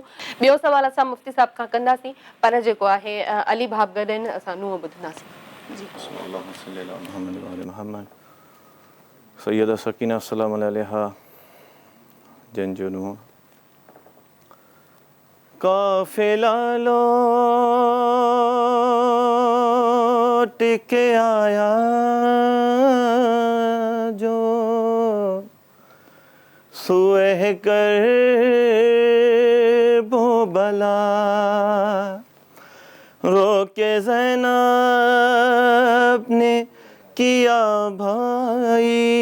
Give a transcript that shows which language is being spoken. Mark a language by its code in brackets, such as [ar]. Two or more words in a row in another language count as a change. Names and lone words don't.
[sd] ॿियो सुवाल असां मुफ़्ती साहिब खां कंदासीं, पर जेको आहे अली भाउ गॾु आहिनि, असां नुंहुं ॿुधंदासीं। सैयदा सकीना अस्सलामु अलैहा जंहिंजो नुंहुं [ur] قافلہ لوٹ کے آیا جو سوئے کرب و بلا، رو کے زینب نے کیا بھائی